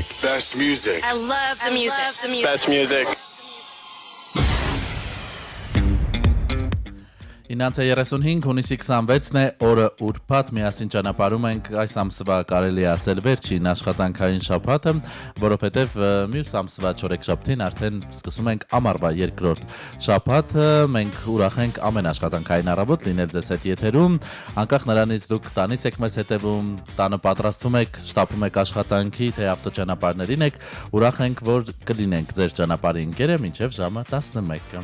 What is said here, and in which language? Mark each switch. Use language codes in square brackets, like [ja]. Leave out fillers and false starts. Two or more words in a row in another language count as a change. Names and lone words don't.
[en] Best music. I love the music. Best music. [hy] 9:35 հունիսի 26-ն է օրը ուրբաթ միասին ճանապարհում ենք այս ամսվա կարելի է ասել վերջին աշխատանքային շաբաթը, որովհետև մյուս ամսվա չորեքշաբթին արդեն սկսում ենք ամառվա երկրորդ շաբաթը, մենք ուրախ ենք ամեն աշխատանքային առավոտ լինել ձեզ հետ եթերում, անկախ նրանից դուք տանից եք մեզ հետևում, տանը պատրաստվում եք, շտապում եք աշխատանքի, թե ավտոճանապարհներին եք, ուրախ ենք, որ կլինենք ձեր ճանապարհի ընկերը մինչև ժամը 11-ը։